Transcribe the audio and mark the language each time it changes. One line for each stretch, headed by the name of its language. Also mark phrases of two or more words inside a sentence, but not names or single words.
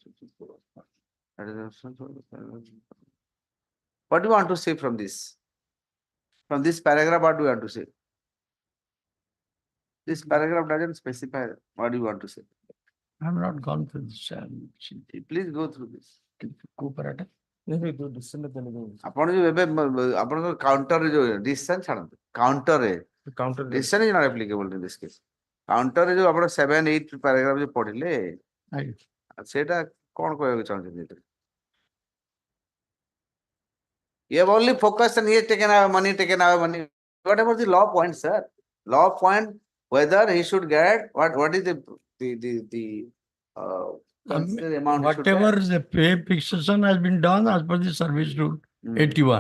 English: What do you want to say from this? From this paragraph, what do you want to say? This paragraph doesn't specify what do you want to say. I have not gone through this. Please go through this. Cooperative.
Odia: ଆପଣ ଯୋଉ ଏବେ ଆପଣଙ୍କ କାଉଣ୍ଟରରେ ଯୋଉ ଡିସିସନ ଛାଡ଼ନ୍ତୁ କାଉଣ୍ଟରରେ
English: decision is not applicable in this case
Odia: କାଉଣ୍ଟରରେ ଯୋଉ ଆପଣ 7-8 ପାରାଗ୍ରାଫ ଯୋଉ ପଢିଲେ ସେଇଟା କଣ କହିବାକୁ ଚାହୁଁଛନ୍ତି ଏଥିରେ
English: You have only focused on he has taken our money, whatever the law point, sir. Law point whether he should get what is the considered amount he should get. Whatever the pay fixation has been done as per the service rule 81.